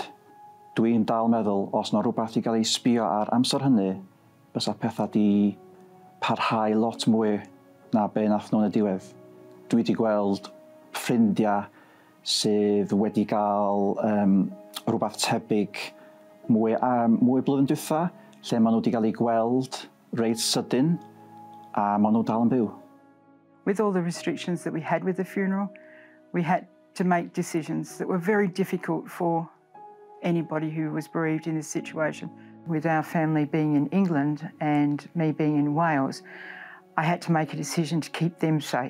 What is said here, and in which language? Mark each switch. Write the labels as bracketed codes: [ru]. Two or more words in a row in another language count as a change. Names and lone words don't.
[cy] Dwi'n dal meddwl, os yna rhywbeth i gael ei sbio ar amser hynny, bysa pethau di parhau lot mwy na be nath nhw'n y diwedd. Dwi wedi gweld ffrindiau sydd wedi cael rhywbeth tebyg mwy blwyddyn dwytha, lle maen nhw wedi cael ei gweld reit sydyn a maen nhw dal yn byw. [en] With all the restrictions that we had with the funeral, we had to make decisions that were very difficult for anybody who was bereaved in this situation. With our family being in England and me being in Wales, I had to make a decision to keep them safe.